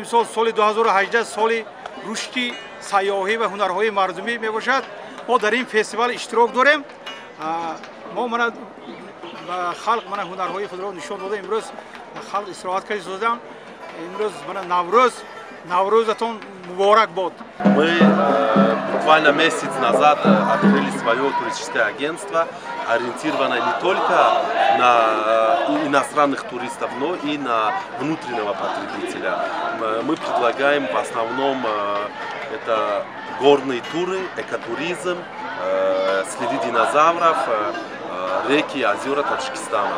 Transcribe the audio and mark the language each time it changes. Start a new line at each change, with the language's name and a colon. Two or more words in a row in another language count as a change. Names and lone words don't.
Tajik: соли 2018 соли рушди сайёҳӣ ва ҳунарҳои мардумӣ мебошад. мо дар ин фестивал иштирок дорем. мо ба халқ ҳунарҳои худро нишон дода имрӯз халқ истироҳат карди созидам. Имрӯз Наврӯзатон муборак бод.
Russian: Мы буквально месяц назад открыли свое туристическое агентство, ориентированное не только на иностранных туристов, но и на внутреннего потребителя. Мы предлагаем в основном это горные туры, экотуризм, следы динозавров, реки, озера Таджикистана.